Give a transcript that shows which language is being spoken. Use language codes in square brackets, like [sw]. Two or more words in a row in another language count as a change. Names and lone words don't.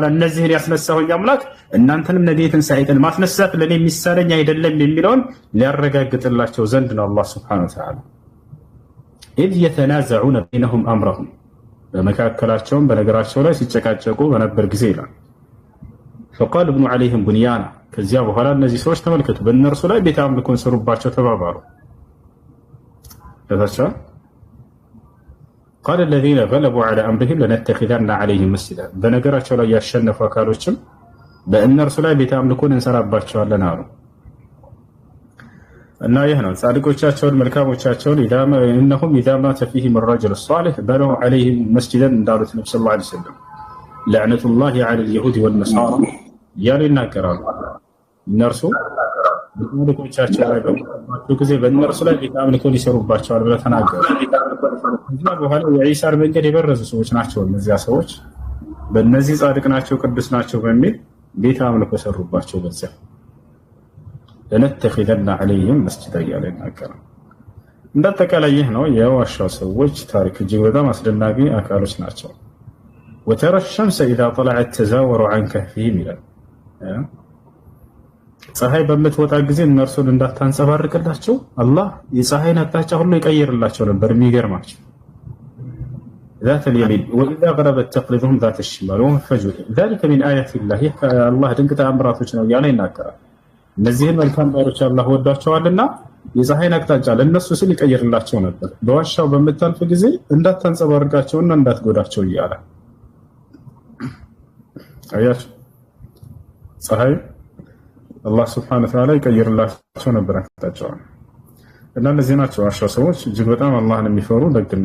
[am] እነዚህን ያስነሳሁኝ አምላክ እናንተንም ነገ የትንሣኤ ቀን ማስነሳት ለእኔ የሚሳለኝ አይደለም የሚለውን ሊያረጋግጥላቸው ዘንድ ነው [ar] الله سبحانه وتعالى። إذ يتنازعون بينهم أمرهم [am] በመካከላቸውም በነገራቸው ላይ ሲጨቃጨቁ በነበር ጊዜ ይላል። [ar] فقالوا ابنوا عليهم بنيانا [am] ከዚያ በኋላ እነዚህ ሰዎች ተመልከቱ በእነርሱ ላይ ቤተ አምልኮን ሰሩባቸው ተባባሉ። ለታቻ [ar] ቃል الذين غلبوا على أمرهم لنتخذن عليهم مسجدا [am] በነገራቸው ላይ ያሸነፉ አካሎችም በእነርሱ ላይ ቤተ አምልኮን እንሰራባቸዋለን አሉ። እና ይህ ነው ጻድቆቻቸውን መልካሞቻቸውን [ar] إنهم إذا مات فيهم الرجل الصالح بنوا عليهم مسجدا [am] እንዳሉት ነብዩ [ar] صلى الله عليه وسلم لعنة الله على اليهود والنصارى [am] ያሉ ይናገራሉ። እነርሱ መልካሞቻቸው ላይ በሚባሉ ጊዜ በእነርሱ ላይ ቤተ አምልኮን ይሰሩባቸዋል ብለው ተናገሩ። ከዚያ በኋላ የዒሳን መንገድ የበረዙ ሰዎች ናቸው እነዚያ ሰዎች። በእነዚህ ጻድቅ ናቸው ቅዱስ ናቸው በሚል ቤተ አምልኮ ሰሩባቸው። በዚያ [ar] لنتخذن عليهم مسجدا [am] እያለ ይናገራል። እንዳጠቃላይ ይህ ነው የዋሻው ሰዎች ታሪክ። እጅግ በጣም አስደናቂ አካሎች ናቸው። [ar] وترى الشمس إذا طلعت تزاور عن كهفهم [am] ይላል። ፀሐይ በምትወጣ ጊዜ እነርሱን እንዳታንጸባርቅላቸው አላህ የፀሐይን አቅጣጫ ሁሉ ይቀይርላቸው ነበር። የሚገርማቸው [ar] ذات اليمين وإذا غربت تقرضهم ذات الشمال وهم فجوة ذلك من آيات الله الله [am] ድንቅ ተአምራቶች ነው እያለ ይናገራል። እነዚህን መልካም ባሮች አላህ ወዷቸዋልና የፀሐይን አቅጣጫ ለእነሱ ሲል ይቀይርላቸው ነበር። በዋሻው በምታልፍ ጊዜ እንዳታንጸባርቃቸውና እንዳትጎዳቸው እያለ አያችሁ። ፀሐይ [ar] الله سبحانه وتعالى [am] ይቀይርላቸው ነበር አቅጣጫውን። እና እነዚህ ናቸው አሽራ ሰዎች እጅግ በጣም አላህን የሚፈሩ ደግና